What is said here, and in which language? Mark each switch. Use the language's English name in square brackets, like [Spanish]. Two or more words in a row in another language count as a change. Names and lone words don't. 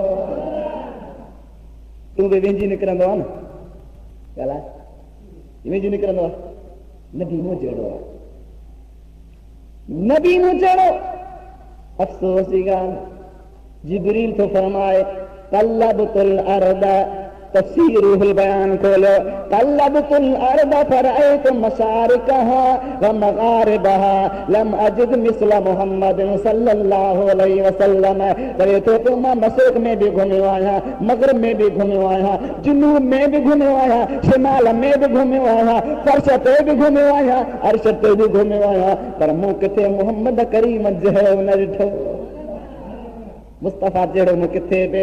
[Sindhi] तूं बि विंजी निकिरंदो आहे न, ॻाल्हाए विंजी निकिरंदो आहे। नबी मूं जहिड़ो आहे, नबी मूं जहिड़ो। अफ़सोस जी ॻाल्हि, जिब्रील थो फरमाए [Arabic] طلبت الأرض [Sindhi] तफसीरुल बयान खोलियो, [Arabic] طلبت الأرض فرأيت مشارقها و مغاربها لم أجد مثل محمد صلى الله عليه وسلم. [Sindhi] करे तो मां मशरिक़ में भी घुमियो आहियां, मगरिब में भी घुमियो आहियां, जुनूब में भी घुमियो आहियां, शिमाल में भी घुमियो आहियां, फर्श ते भी घुमियो आहियां, अर्श ते भी घुमियो आहियां, पर मूं किथे मुहम्मद करीम जहिड़ो न ॾिठो। मुस्तफ़ा जहिड़ो मूं किथे बि।